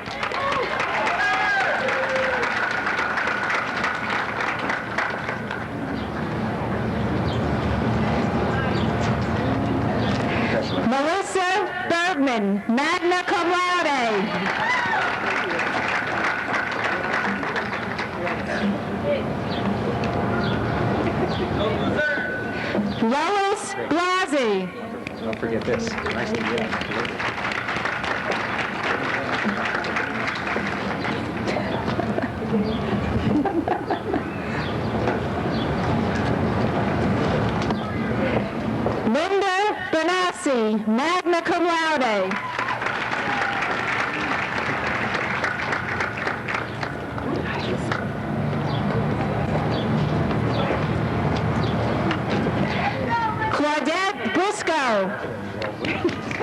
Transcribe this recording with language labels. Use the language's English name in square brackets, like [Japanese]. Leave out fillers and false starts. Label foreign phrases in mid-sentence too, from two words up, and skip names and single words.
[English] Melissa Bergman, [Latin] magna cum laude. [English] Lois Blasi. Don't forget this. Nice to meet you. Linda Benassi, [Latin] magna cum laude. [English] Claudette Briscoe.